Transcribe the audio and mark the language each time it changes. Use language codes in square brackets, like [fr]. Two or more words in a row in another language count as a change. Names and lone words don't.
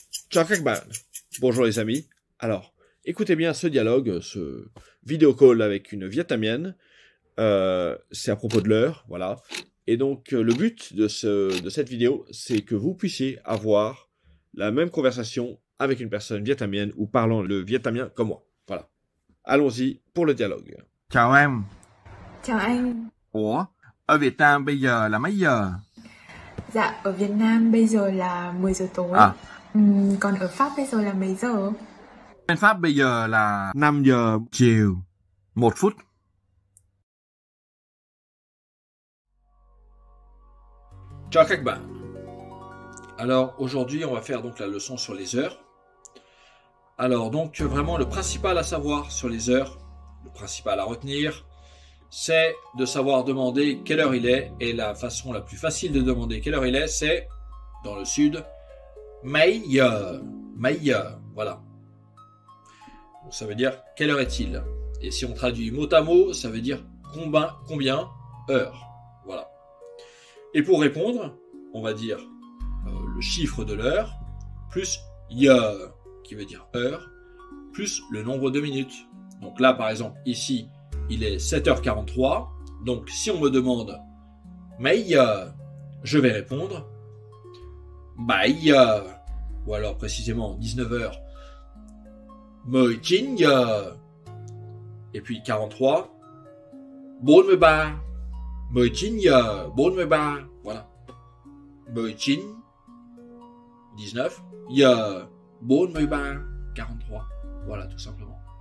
[vi] Ciao các bạn. [fr] Bonjour les amis. Alors, écoutez bien ce dialogue, ce vidéo call avec une Vietnamienne. C'est à propos de l'heure, voilà. Et donc, le but de cette vidéo, c'est que vous puissiez avoir la même conversation avec une personne vietnamienne ou parlant le vietnamien comme moi. Voilà. Allons-y pour le dialogue. [vi] Chào em. Chào anh. Ủa, ở Việt Nam bây giờ là mấy giờ? Dạ, ở Việt Nam bây giờ là 10 giờ tối. Còn ở Pháp bây giờ là mấy giờ? Bên Pháp bây giờ là 5 giờ chiều, 1 phút. Ciao các bạn. [fr] Alors aujourd'hui on va faire donc la leçon sur les heures. Alors donc vraiment le principal à savoir sur les heures, le principal à retenir, c'est de savoir demander quelle heure il est, et la façon la plus facile de demander quelle heure il est, c'est dans le sud, [vi] mấy giờ, [fr] voilà. Donc, ça veut dire quelle heure est-il. Et si on traduit mot à mot, ça veut dire combien heures, voilà. Et pour répondre, on va dire le chiffre de l'heure, plus year, qui veut dire heure, plus le nombre de minutes. Donc là, par exemple, ici, il est 7h43. Donc, si on me demande [vi] mấy giờ, [fr] je vais répondre [vi] bảy giờ, [fr] ou alors précisément 19h, 19 giờ. Et puis 43, 43, 19 giờ, 43, voilà. 19, 19, giờ, 43, 43, voilà tout simplement.